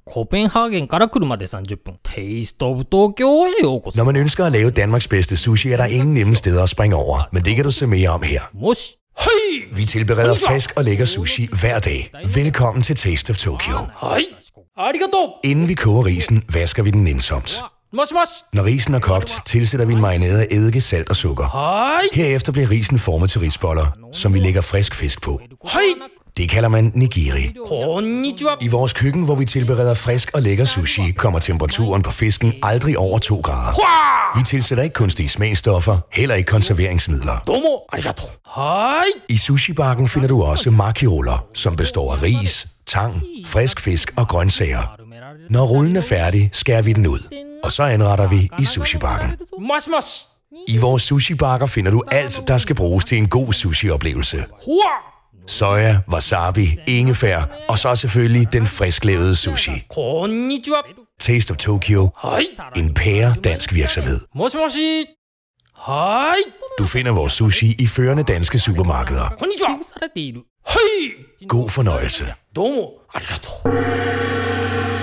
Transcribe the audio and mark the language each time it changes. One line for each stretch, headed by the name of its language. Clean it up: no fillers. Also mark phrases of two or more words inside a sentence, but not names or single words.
Japanese: コペンハーゲンから車で30分。テイストオブ東京へようこそ。
Danish: Når man ønsker at lave Danmarks bedste sushi, er der ingen nemme steder at springe over, men det kan du se mere om her.
Japanese: もし。はい。
Danish: Vi tilbereder frisk og lækker sushi hver dag. Velkommen til Taste of Tokyo.
Japanese: はい。ありがとう。
Danish: Inden vi koger risen, vasker vi den nænsomt.
Japanese: もしもし。
Danish: Når risen er kogt, tilsætter vi en marinade af eddike, salt og sukker.
Japanese: はい。
Danish: Herefter bliver risen formet til risboller, som vi lægger frisk fisk på.
Japanese: はい。
Danish: Det kalder man nigiri.
Japanese: こんにちは。
Danish: I vores køkken, hvor vi tilbereder frisk og lækker sushi, kommer temperaturen på fisken aldrig over 2 grader. Vi tilsætter ikke kunstige smagsstoffer, heller ikke konserveringsmidler.
Japanese: どうもありがとう。はい。
Danish: I sushibakken finder du også maki-ruller, som består af ris, tang, frisk fisk og grøntsager. Når rullen er færdig, skærer vi den ud, og så anretter vi i sushibakken.
Japanese: もしもし。
Danish: I vores sushibakker finder du alt, der skal bruges til en god sushi-oplevelse. ほわ。 Soja, wasabi, ingefær og så selvfølgelig den frisklavede sushi.
Japanese: こんにちは。
Danish: Taste of Tokyo,
Japanese: はい。
Danish: en pære-dansk virksomhed.
Japanese: もしもし。はい。
Danish: Du finder vores sushi i førende danske supermarkeder.
Japanese: こんにちは。されている。はい。
Danish: God fornøjelse.
Japanese: どうもありがとう。